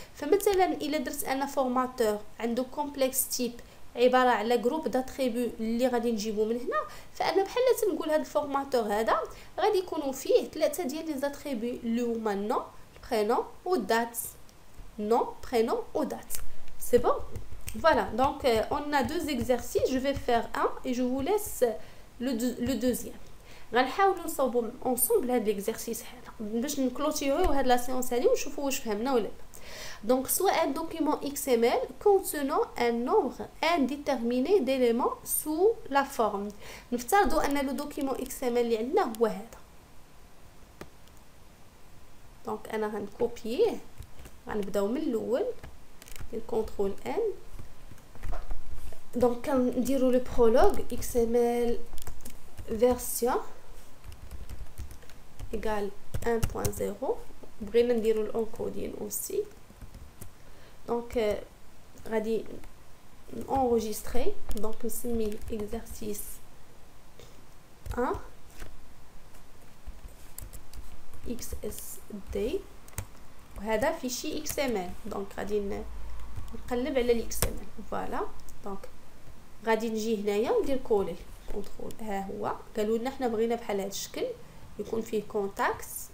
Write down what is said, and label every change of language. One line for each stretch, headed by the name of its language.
Arabic: فمثلا الا درت انا فورماتور عنده كومبلكس تيب عباره على جروب داتريبيو اللي غادي نجيبو من هنا، فانا بحال تنقول هذا الفورماتور هذا غادي يكونوا فيه 3 ديال لي زاتريبيو اللي هما نون برينون ودات.
French: نون برينون ودات، سي بون. Voilà, donc on a 2 exercices, je vais faire un et je vous laisse le deuxième.
Arabic: غنحاولوا نصاوبوا ensemble هذا l'exercice هذا باش نكلوتيريو هاد لا سيونس هذه ونشوفوا واش فهمنا ولا لا.
French: Donc, soit un document XML contenant un nombre indéterminé d'éléments sous la forme.
Arabic: نفترضوا أن le document XML اللي عندنا هو هذا. Donc أنا غنكوبيه، غنبداو من الأول، كنترول N.
French: Donc كنديروا le prologue XML version égale 1.0.
Arabic: بغينا نديروا الانكودين aussi.
French: Donc غادي enregistrer.
Arabic: Donc نسميه exercice 1 XSD وهذا فيشي XML. donc غادي نقلب على ال XML. فوالا. donc غادي نجي هنايا وندير كولي كنترول. ها هو قالوا لنا حنا بغينا بحال هذا الشكل يكون فيه كونتاكت.